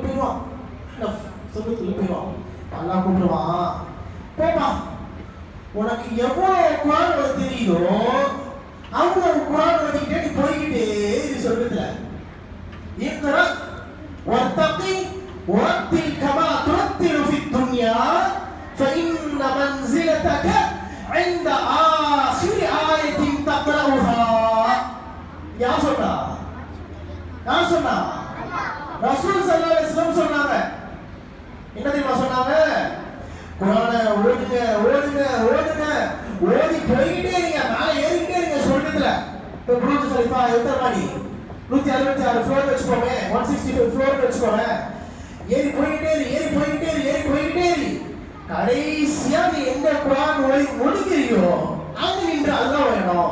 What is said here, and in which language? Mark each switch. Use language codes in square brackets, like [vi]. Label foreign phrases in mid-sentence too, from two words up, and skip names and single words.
[ta] போயிடுவான் அஹ்னஃப் சொல்றதுக்குள்ள போயிடுவான் நல்லா கூப்பிடுவான் போப்பா உனக்கு எவ்வளவு குரான் தெரியுதோ அவ்வளவு குரான் வச்சுக்கிட்டே நீ போய்கிட்டே இது சொல்றதுல [ar] اقرأ وارتق ورتل كما ترتل في الدنيا فإن منزلتك عند آخر آية تقرأها. [ta] யார் சொன்னா ரசூல் [ar] صلى الله عليه وسلم [ta] சொன்னாங்க. என்ன தெரியுமா சொன்னாங்க குரானை ஓடுங்க ஓடுங்க ஓடுங்க ஓடி போய்கிட்டே இருங்க மேலே ஏறிக்கிட்டே இருங்க சொல்றதுல. இப்போ புரூஜ் கலிஃபா எத்தனை மாடி 166 ஃப்ளோர் வச்சுக்கோமே 165 ஃப்ளோர் வச்சுக்கோமே ஏறி போய்கிட்டே இரு கடைசியா நீ எந்த குரான் ஓடி முடிக்கிறியோ அங்க நின்று அதுதான் வேணும்.